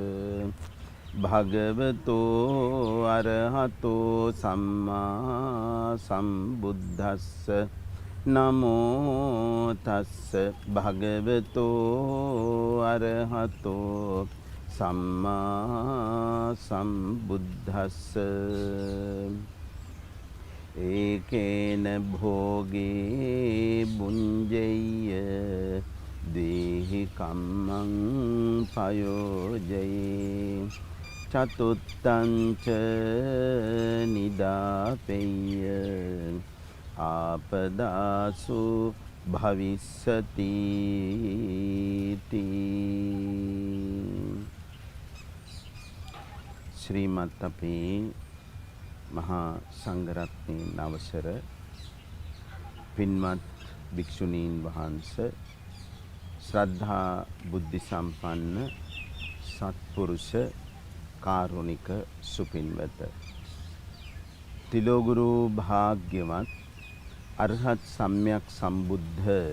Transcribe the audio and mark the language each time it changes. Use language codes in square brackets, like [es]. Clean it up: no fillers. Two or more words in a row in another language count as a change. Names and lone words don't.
[pi] භගවතෝ අරහතෝ සම්මා සම්බුද්දස්ස නමෝ තස්ස භගවතෝ අරහතෝ සම්මා සම්බුද්දස්ස ඒකේන භෝගේ බුඤ්ජෙය්‍ය දේහි කම්මං පයෝජයේ චතුත්තංච නිදාපෙය්‍ය ආපදාසු භවිස්සති ශ්‍රීමත් [si] අපේ මහා සංඝරත්නයන් අවසර පින්වත් භික්ෂුණීන් වහන්සේ ශ්‍රද්ධා බුද්ධ සම්පන්න සත්පුරුෂ කාරුණික සුපින්වත තිලෝගුරු භාග්‍යවත් අරහත් සම්්‍යක් සම්බුද්ධ